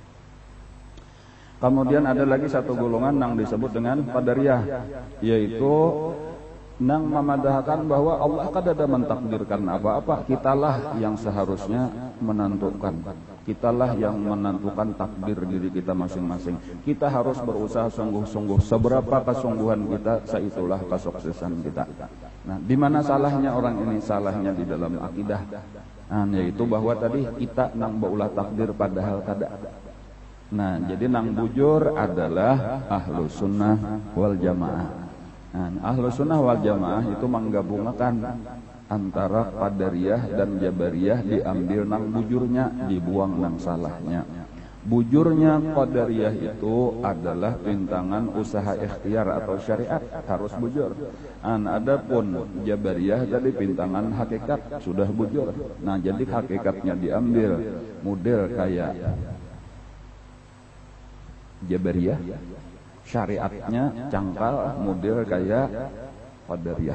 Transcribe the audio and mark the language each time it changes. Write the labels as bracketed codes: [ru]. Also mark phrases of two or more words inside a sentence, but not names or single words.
[id] Kemudian ada lagi satu golongan yang disebut dengan Qadariyah, yaitu nang memadahkan bahwa Allah kada mentakdirkan apa-apa, kitalah yang seharusnya menentukan. Kitalah yang menentukan takdir diri kita masing-masing. Kita harus berusaha sungguh-sungguh. Seberapa kesungguhan kita, seitulah kesuksesan kita. Nah, di mana salahnya orang ini? Salahnya di dalam akidah. [bjn] Nah, yaitu bahwa tadi kita nang baulah takdir padahal kada. [id] Nah, jadi nang bujur adalah [ar] أهل السنة والجماعة. [id] Nah, [ar] أهل السنة والجماعة [id] itu menggabungkan antara Qadariyah dan Jabariyah, diambil nang bujurnya, dibuang nang salahnya. Bujurnya Qadariyah itu adalah rintangan usaha ikhtiar atau syariat, harus bujur. Adapun Jabariyah tadi rintangan hakikat, sudah bujur. Nah, jadi hakikatnya diambil, model kayak Jabariyah, syariatnya cangkal, model kayak Qadariyah.